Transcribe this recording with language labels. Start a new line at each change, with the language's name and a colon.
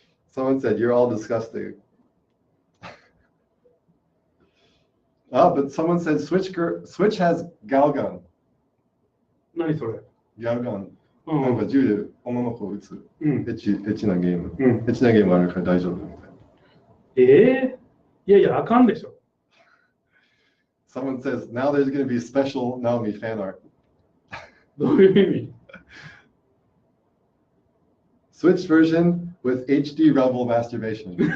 English: Someone said you're all disgusting. But someone said Switch has Galgun.
Japanese: 何それ？
English: Galgun.
Japanese: なんか銃で女の子を撃つ。エッチなゲーム。エッチなゲームあるから大丈夫みたいな。いやいや、あかんでしょ。
English: Someone says now there's going to be special Naomi fan art.
Japanese: どういう意味？
English: Switch version with HD Rumble masturbation.